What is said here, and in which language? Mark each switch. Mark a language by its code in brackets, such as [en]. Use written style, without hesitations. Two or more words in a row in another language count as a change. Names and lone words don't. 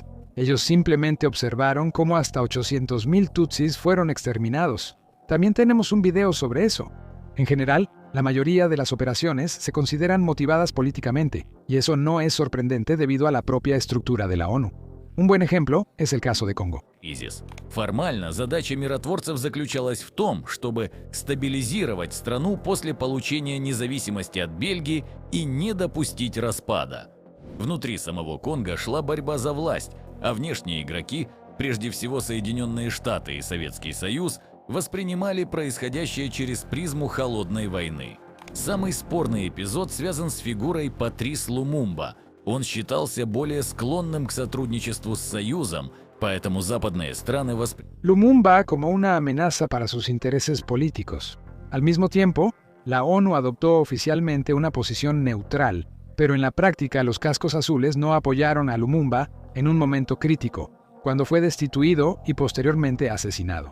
[es] Ellos simplemente observaron cómo hasta 800.000 tutsis fueron exterminados. También tenemos un video sobre eso. En general, la mayoría de las operaciones se consideran motivadas políticamente, y eso no es sorprendente debido a la propia estructura de la ONU. Un buen ejemplo es el caso de Congo. [ru] Кризис. Формально задача миротворцев заключалась в том, чтобы стабилизировать страну после получения независимости от Бельгии и не допустить распада. Внутри самого Конго шла борьба за власть, а внешние игроки, прежде всего Соединенные Штаты и Советский Союз, воспринимали происходящее через призму холодной войны. Самый спорный эпизод связан с фигурой Патрис Лумумба. Он считался более склонным к сотрудничеству с Союзом, поэтому западные страны [es] Lumumba como una amenaza para sus intereses políticos. Al mismo tiempo, la ONU adoptó oficialmente una posición neutral, pero en la práctica los cascos azules no apoyaron a Lumumba en un momento crítico, cuando fue destituido y posteriormente asesinado.